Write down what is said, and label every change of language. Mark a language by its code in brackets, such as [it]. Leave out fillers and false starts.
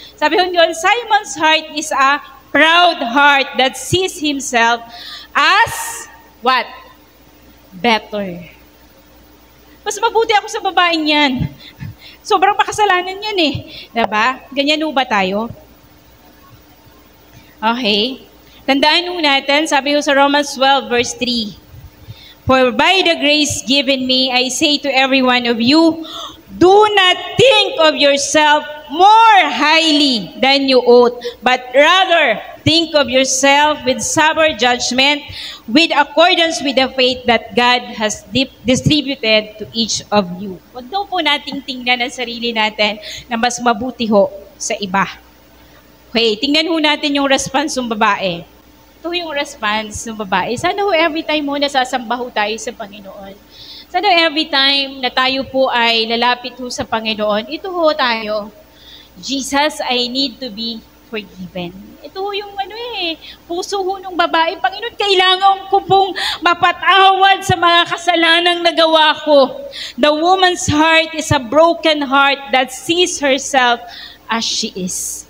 [tl] Sabi yun, [en] Simon's heart is a proud heart that sees himself as what? Better. [tl] Mas mabuti ako sa babaeng yan. Sobrang makasalanan yan eh. Diba? Ganyan ba tayo? Okay. Tandaan natin, sabi sa Romans 12 verse 3. [en] For by the grace given me, I say to every one of you, do not think of yourself more highly than you ought, but rather think of yourself with sober judgment, with accordance with the faith that God has distributed to each of you. [tl] Huwag daw po nating tingnan ang sarili natin na mas mabuti ho sa iba. Okay, tingnan ho natin yung response ng babae. Ito yung response ng babae. Sana ho every time mo nasasamba ho tayo sa Panginoon. Sana every time na tayo po ay lalapit ho sa Panginoon, ito ho tayo. [en] Jesus, I need to be forgiven. [tl] Ito ho yung puso ho ng babae. Panginoon, kailangan ko pong mapatawad sa mga kasalanang nagawa ko. [en] The woman's heart is a broken heart that sees herself as she is.